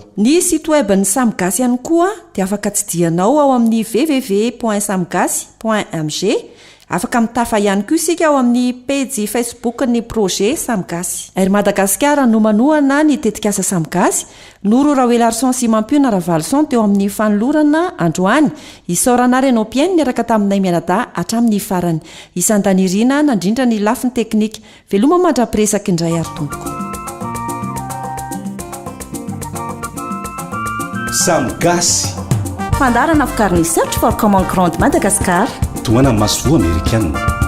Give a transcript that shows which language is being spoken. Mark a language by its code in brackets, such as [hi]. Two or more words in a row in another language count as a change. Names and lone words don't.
[mg] ny [fr] site web [mg] ny Samy Gasy ihany koa dia afaka tsidianao ao amin'ny www.samgasy.mg afaka mitafa ihany koa isika ao amin'ny page Facebook ny projet Samy Gasy ary Madagascar no manohana ny tetikasa Samy Gasy noro Raoel Arsons Mampiona Ravalson teo amin'ny fanolorana androany isaorana renao mpiaino niaraka taminay mianada hatramin'ny farany isan-danirina nandrindra ny lafiny teknika veloma mandrapiresaka indray ary tompoko Samy Gasy fandarana vokariny search for common ground Madagascar toana masovo amerikanina